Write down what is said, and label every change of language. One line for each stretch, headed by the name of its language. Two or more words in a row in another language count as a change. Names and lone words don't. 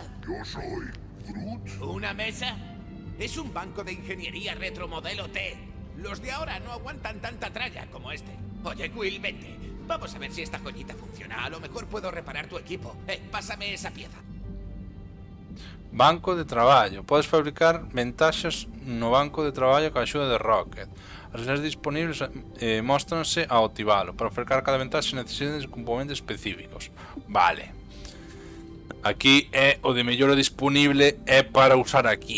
Spanish: Yo soy Groot. ¿Una mesa? Es un banco de ingeniería retro modelo T. Los de ahora no aguantan tanta tralla como este. Oye, Quill, vente. Vamos a ver si esta joyita funciona. A lo mejor puedo reparar tu equipo. Pásame esa pieza.
Galician: Banco de traballo. Podes fabricar ventaxas no banco de traballo ca axuda de Rocket. As licencias disponibles móstranse ao activalo. Para fabricar cada ventaxa necesitan componentes específicos. Vale. Aquí é o de mellor disponible é para usar aquí.